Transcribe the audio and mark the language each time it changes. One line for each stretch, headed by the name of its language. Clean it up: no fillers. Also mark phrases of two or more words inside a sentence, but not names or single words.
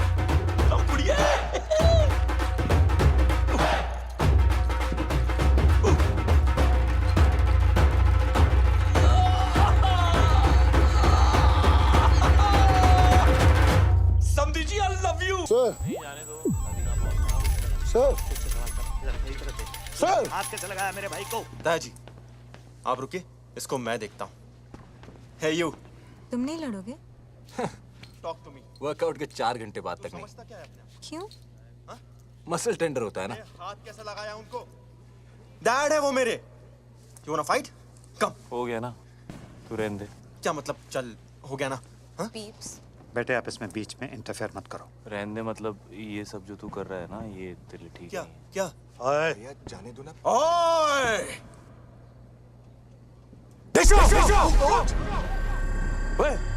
English: Come, kudiye.
Hindi: समधी जी,
English: I love you. sir sir sir
Hindi: हाथ कैसे लगाया मेरे भाई को? दादाजी, आप रुकिए, इसको मैं देखता हूँ।
English: Hey you,
Hindi: तुम नहीं लड़ोगे?
English: talk to me.
Hindi: वर्कआउट के 4 घंटे बाद तक नहीं। समझता क्या है अपने आप? क्यों? मसल टेंडर होता है ना। हाथ कैसे लगाया उनको? डैड है वो मेरे।
English: You wanna fight? Come.
Hindi: हो गया ना, तू रहने दे। क्या मतलब चल हो गया ना? हाँ?
English: Peeps.
Hindi: बेटे आप इसमें बीच में इंटरफेयर मत करो। रहने दे, मतलब ये सब जो तू कर रहा है ना, ये तेरे लिए ठीक क्या नहीं है। क्या? ओए, भैया जाने दो ना। ओए! ओए!